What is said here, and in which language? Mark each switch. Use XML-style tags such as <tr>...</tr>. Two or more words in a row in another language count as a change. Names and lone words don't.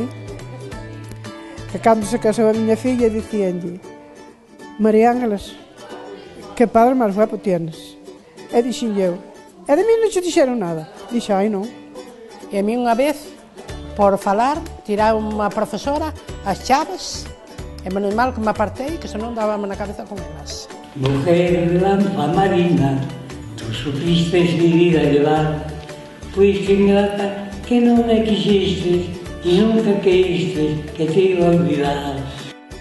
<gl>Que cando se casou a miña filla, dicíanlle, María Ángeles,</gl> <es>que padre máis guapo tienes?</es> <gl>E dixen eu, e de mí non che dixeron nada? Dixe, ai non. E a mí unha vez, por falar, tiraba unha profesora as chaves, e menos mal que me apartei, que senón dábame na cabeza con elas.</gl> <es>Mujer lampa marina, tú supiste mi vida llevar, fuiste ingrata que no me quisiste y nunca creíste que te iba a olvidar.</es>